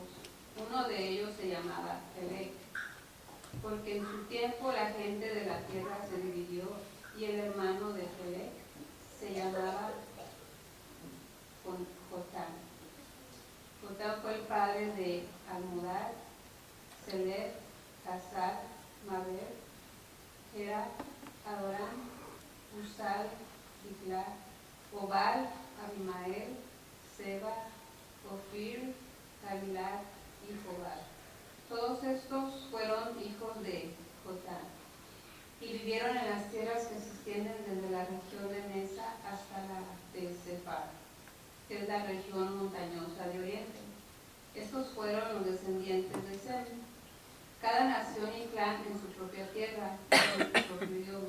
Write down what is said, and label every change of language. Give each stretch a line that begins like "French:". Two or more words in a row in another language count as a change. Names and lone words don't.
Spanish: Uno de ellos se llamaba Helec, porque en su tiempo la gente de la tierra se dividió, y el hermano de Helec se llamaba Jotán. Jotán fue el padre de Almodad, Seler, Hazar, Maber, Gera, Adoram, Usal, Dikla, Obal, Abimael, Seba, Ofir, Havilah y Jobal. Todos estos fueron hijos de Jotán, y vivieron en las tierras que se extienden desde la región de Mesa hasta la de Sefar, que es la región montañosa de Oriente. Estos fueron los descendientes de Sem, cada nación y clan en su propia tierra, con su propio idioma.